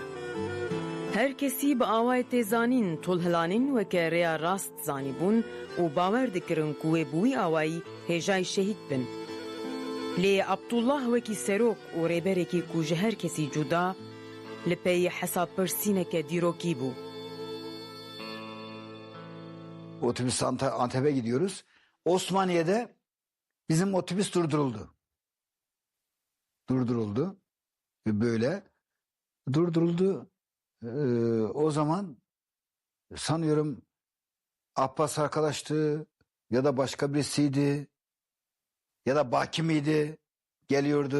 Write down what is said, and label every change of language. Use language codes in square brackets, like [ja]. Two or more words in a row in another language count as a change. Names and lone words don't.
[ku] Her kesî bi awayê tê zanîn tol hilanîn weke rêya rast zanîbûn û bawer dikirin ku wê bi wî awayî hêjayî şehîd bin. Lê Abdullah wekî serok û rêberekî ku ji her kesî cuda li peyê hesappirsîneke dîrokî bû. [tr] Otobüs Antep'e gidiyoruz. Osmaniye'de bizim otobüs durduruldu. Ve böyle durduruldu. O zaman sanıyorum Abbas arkadaştı ya da başka birisiydi ya da Baki miydi geliyordu.